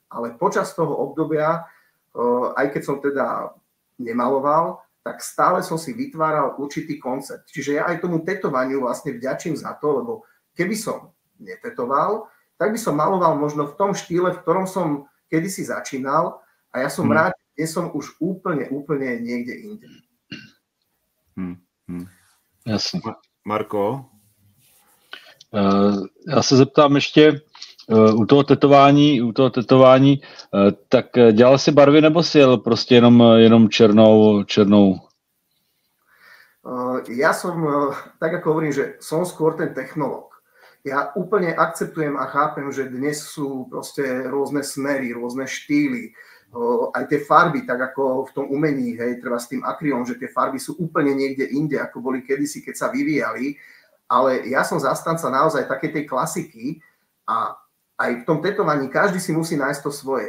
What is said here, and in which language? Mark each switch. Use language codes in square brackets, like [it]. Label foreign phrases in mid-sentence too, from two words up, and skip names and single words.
[sk] Ale počas toho obdobia, aj keď som teda nemaloval, tak stále som si vytváral určitý koncept. Čiže ja aj tomu tetovaniu vlastne vďačím za to, lebo keby som netetoval, tak by som maloval možno v tom štýle, v ktorom som kedysi začínal a ja som rád, že som už úplne niekde inde. [cs] Jasně. Marko? Já se zeptám ještě u toho tetování, tak dělal si barvy nebo si jel prostě jenom černou? [sk] Ja som, tak ako hovorím, že som skôr ten technológ. Ja úplne akceptujem a chápem, že dnes sú proste rôzne smery, rôzne štýly, aj tie farby, tak ako v tom umení, hej, treba s tým akrylom, že tie farby sú úplne niekde inde, ako boli kedysi, keď sa vyvíjali, ale ja som zastanca naozaj takej tej klasiky a aj v tom tetovaní každý si musí nájsť to svoje.